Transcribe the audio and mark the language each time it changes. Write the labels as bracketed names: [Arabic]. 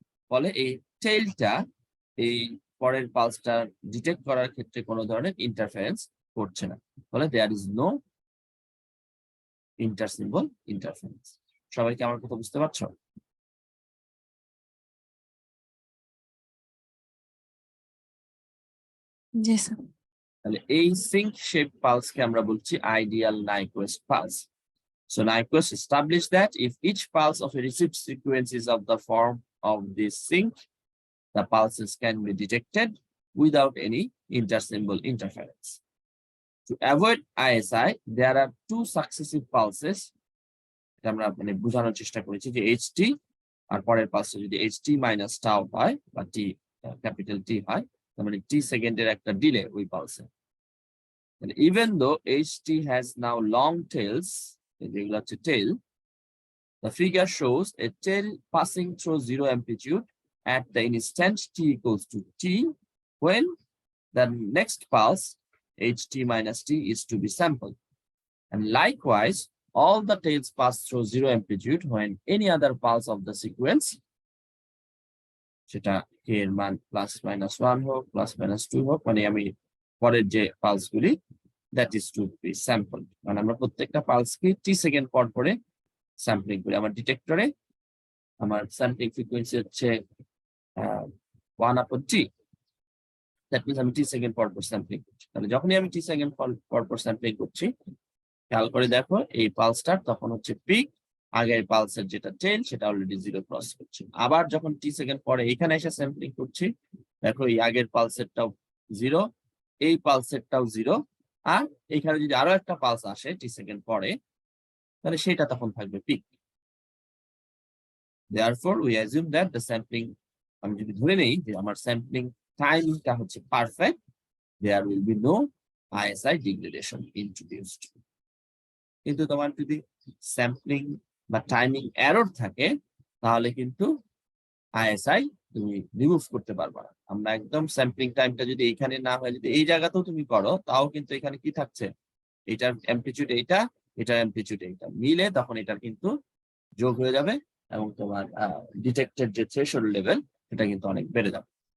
[Bangla] ফলে এই টেইলটা এই পরের পালসটা ডিটেক্ট করার ক্ষেত্রে কোনো ধরনের ইন্টারফারেন্স করছে না, ফলে দেয়ার ইজ নো ইন্টারসিম্বল ইন্টারফারেন্স। সবাইকে আমার কথা বুঝতে পারছো? জি স্যার। তাহলে এই সিঙ্ক শেপ পালসকে আমরা বলছি ideal নাইকুয়েস্ট pulse. [English] So Nyquist established that if each pulse of a received sequence is of the form of this sync, the pulses can be detected without any intersymbol interference. To avoid ISI, there are two successive pulses. [Bangla] আমরা মানে বোঝানোর চেষ্টা করেছি যে HT আর পরের পালসে যদি HT minus tau হয় বা T ক্যাপিটাল T হয়, তার মানে T সেকেন্ডের একটা ডিলে ওই পালসে। [English] And even though HT has now long tails, regular tail, the figure shows a tail passing through 0 amplitude at the instant t equals to t, when the next pulse ht minus t is to be sampled. [Bangla] And likewise, all the tails pass through 0 amplitude when any other pulse of the sequence, সেটা k এর মান +-1 হোক +-2 হোক, মানে আমি পরের যে পালসগুলি that is to be sampled, মানে আমরা প্রত্যেকটা পালসকে t সেকেন্ড পর পরে স্যাম্পলিং করি। আমার ডিটেক্টরে আমার স্যাম্পলিং ফ্রিকোয়েন্সি হচ্ছে 1/t, দ্যাট মিনস আমি টি সেকেন্ড পর পর স্যাম্পলিং করছি। তাহলে যখনই আমি টি সেকেন্ড পর পর স্যাম্পলিং করছি খেয়াল করে দেখো এই পালসটার তখন হচ্ছে পিক, আগের পালসের যেটা টেল সেটা অলরেডি 0 ক্রস করছে। আবার যখন টি সেকেন্ড পরে এখানে এসে স্যাম্পলিং করছি দেখো এই আগের পালসেরটাও 0, এই পালসেরটাও 0, আর এখানে যদি আরো একটা পালস আসে টি সেকেন্ড পরে তাহলে সেটা তখন থাকবে pick. [English] Therefore, we assume that the sampling, আমি যদি ধরে নেই যে আমার স্যাম্পলিং টাইমটা হচ্ছে perfect, there will be no ISI degradation introduced. [Bangla] কিন্তু তোমার যদি স্যাম্পলিং বা টাইমিং এরর থাকে তাহলে কিন্তু ISI তুমি রিমুভ করতে পারবে না। আমরা একদম স্যাম্পলিং টাইমটা যদি এখানে না হয় যদি এই জায়গাতেও তুমি করো তাও কিন্তু এখানে কি থাকছে, এটার অ্যামপ্লিটিউড এইটা, এটার অ্যামপ্লিটিউড এইটা মিলে তখন এটার কিন্তু যোগ হয়ে যাবে এবং তোমার ডিটেক্টেড যে থ্রেশহোল্ড লেভেল সেটা কিন্তু অনেক বেড়ে যাবে।